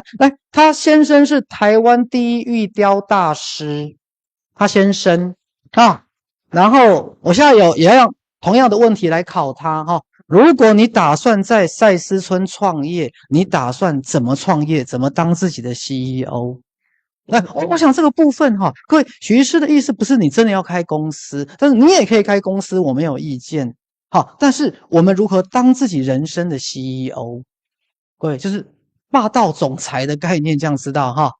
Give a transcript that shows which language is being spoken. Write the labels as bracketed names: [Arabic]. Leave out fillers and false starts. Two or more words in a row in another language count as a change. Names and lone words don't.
[Chinese] 來，他先生是台灣第一玉雕大師，他先生啊，然後我現在也要讓同樣的問題來考他哈。如果你打算在賽斯村創業，你打算怎麼創業？怎麼當自己的 CEO？那我想這個部分哈，各位許醫師的意思不是你真的要開公司，但是你也可以開公司，我沒有意見。好，但是我們如何當自己人生的 CEO？各位就是霸道總裁的概念，這樣知道哈？